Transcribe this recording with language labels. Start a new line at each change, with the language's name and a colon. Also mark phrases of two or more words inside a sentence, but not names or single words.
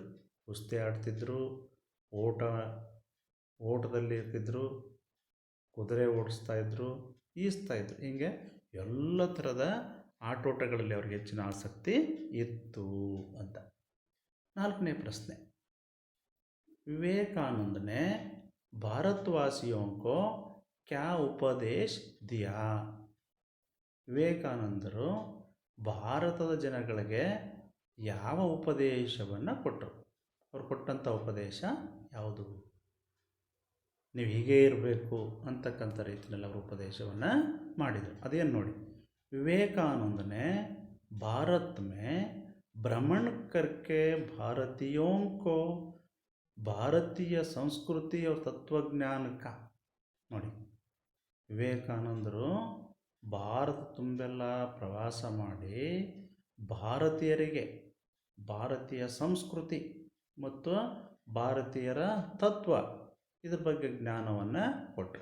Kannada: ಕುಸ್ತಿ ಆಡ್ತಿದ್ರು, ಓಟದಲ್ಲಿ ಇರ್ತಿದ್ರು, ಕುದುರೆ ಓಡಿಸ್ತಾಯಿದ್ರು, ಈಜ್ತಾಯಿದ್ರು. ಹೀಗೆ ಎಲ್ಲ ಥರದ ಆಟೋಟಗಳಲ್ಲಿ ಅವ್ರಿಗೆ ಹೆಚ್ಚಿನ ಆಸಕ್ತಿ ಇತ್ತು ಅಂತ. 4ನೇ ಪ್ರಶ್ನೆ,
Hindi: विवेकानंद ने भारतवासियों को क्या उपदेश दिया?
Kannada: ವಿವೇಕಾನಂದರು ಭಾರತದ ಜನಗಳಿಗೆ ಯಾವ ಉಪದೇಶವನ್ನು ಕೊಟ್ಟರು? ಅವ್ರು ಕೊಟ್ಟಂಥ ಉಪದೇಶ ಯಾವುದು? ನೀವು ಹೀಗೇ ಇರಬೇಕು ಅಂತಕ್ಕಂಥ ರೀತಿಯಲ್ಲಿ ಅವರು ಉಪದೇಶವನ್ನು ಮಾಡಿದರು. ಅದೇನು ನೋಡಿ,
Hindi: विवेकानंद ने भारत में भ्रमण करके भारतीयों को ಭಾರತೀಯ ಸಂಸ್ಕೃತಿ और ತತ್ವಜ್ಞಾನ का
Kannada: ನೋಡಿ, ವಿವೇಕಾನಂದರು ಭಾರತ ತುಂಬೆಲ್ಲ ಪ್ರವಾಸ ಮಾಡಿ ಭಾರತೀಯರಿಗೆ ಭಾರತೀಯ ಸಂಸ್ಕೃತಿ ಮತ್ತು ಭಾರತೀಯರ ತತ್ವ ಇದ್ರ ಬಗ್ಗೆ ಜ್ಞಾನವನ್ನು ಕೊಟ್ಟರು.